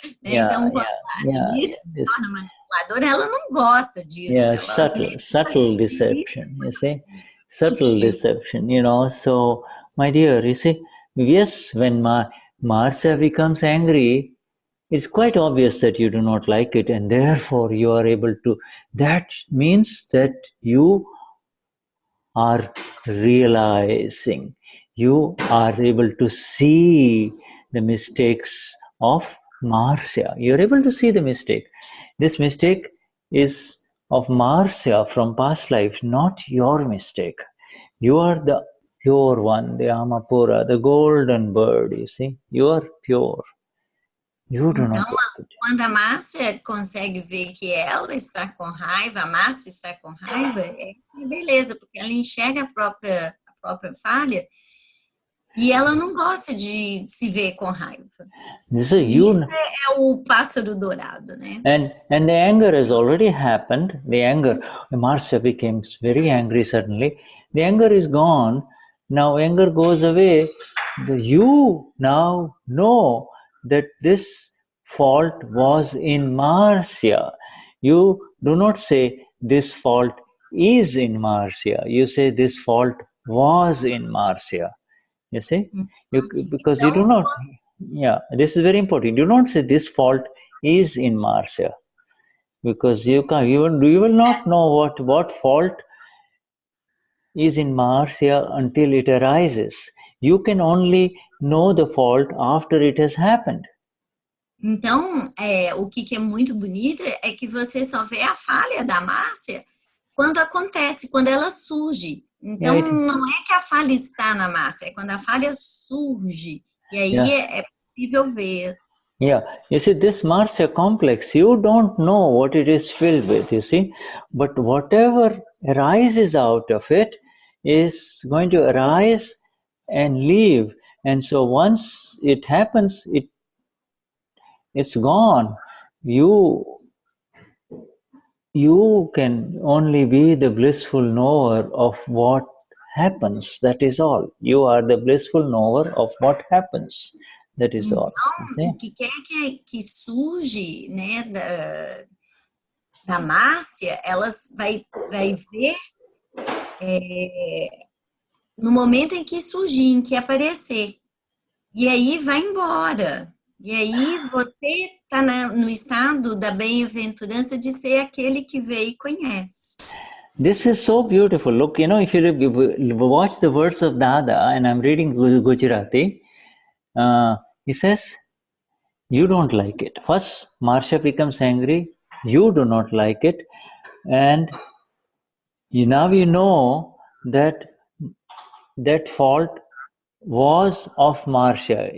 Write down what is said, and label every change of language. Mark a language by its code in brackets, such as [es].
[pt] Então, quando a Denise se torna manipuladora, ela não gosta disso. [en] Yeah, subtle deception, you see. Subtle deception, So, my dear, you see, yes, when Marcia becomes angry, it's quite obvious that you do not like it, and therefore you are able to, that means that you are realizing, you are able to see the mistakes of Marcia. You're able to see the mistake. This mistake is of Marcia from past life, not your mistake. You are the pure one, the Amapura, the golden bird, you see. You are pure. You do not like it. [pt] Quando a Márcia consegue ver que ela está com raiva, a Márcia está com raiva, beleza, porque ela enxerga a própria falha e ela não gosta de se ver com raiva. [en] So [pt] é o pássaro dourado, né? [en] And the anger has already happened. The anger, Marcia became very angry suddenly. The anger is gone. Now anger goes away. You now know that this fault was in Marcia. You do not say this fault is in Marcia. You say this fault was in Marcia. You see? Because you do not, this is very important. You do not say this fault is in Marcia. Because you will not know what fault is in Marcia until it arises. You can only know the fault after it has happened. [pt] Então, o que é muito bonito é que você só vê a falha da Márcia quando acontece, quando ela surge. Então, não é que a falha está na Márcia, é quando a falha surge. E aí é possível ver. [en] Yeah, you see, this Marcia complex, you don't know what it is filled with, you see. But whatever arises out of it is going to arise and leave. And so once it happens, it's gone. You can only be the blissful knower of what happens. That is all. You are the blissful knower of what happens. That is all. [pt] Então, o que quer que surge, né, da Márcia, ela vai ver no momento em que surgir, em que aparecer. E aí vai embora. E aí você está no estado da bem-aventurança de ser aquele que vê e conhece. [en] This is so beautiful. Look, if you watch the words of Dada, and I'm reading Gujarati, he says, you don't like it. First, Marcia becomes angry. You do not like it. And now you know that fault was of Marcia.